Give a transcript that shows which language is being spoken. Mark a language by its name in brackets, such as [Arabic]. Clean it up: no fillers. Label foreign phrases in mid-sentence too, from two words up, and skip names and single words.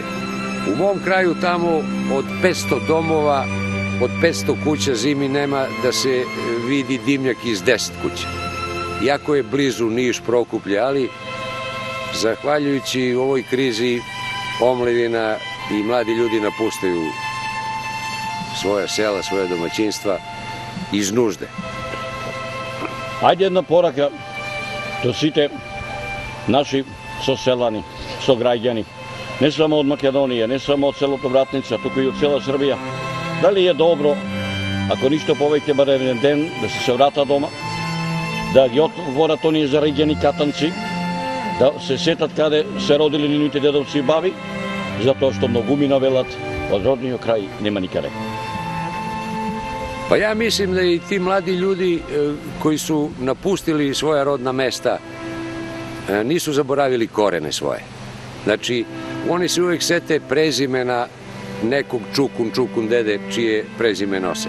[Serbian] U mom kraju tamo od 500 domova, od 500 kuća zimi nema da se vidi dimnjak iz 10 kuća. Iako je blizu Niš, Prokuplje, ali zahvaljujući ovoj krizi omladina i mladi ljudi napuštaju svoja sela, svoje domaćinstva iz nužde. [Macedonian] Ајде една порака до сите наши соселани, сограѓани, не само од Македонија, не само од селото Вратница, туку и од цела Србија. Дали е добро, ако ништо повеќе барем еден ден, да се врата дома, да ги отворат оние зареѓени катанци, да се сетат каде се родили нивните дедовци и баби, затоа што многумина велат од родниот крај нема никаде. [Serbian] Pa ja mislim da i ti mladi ljudi koji su napustili svoja rodna mesta nisu zaboravili korene svoje. Znači, oni se uvek sete prezimena nekog čukun dede čije prezime nose.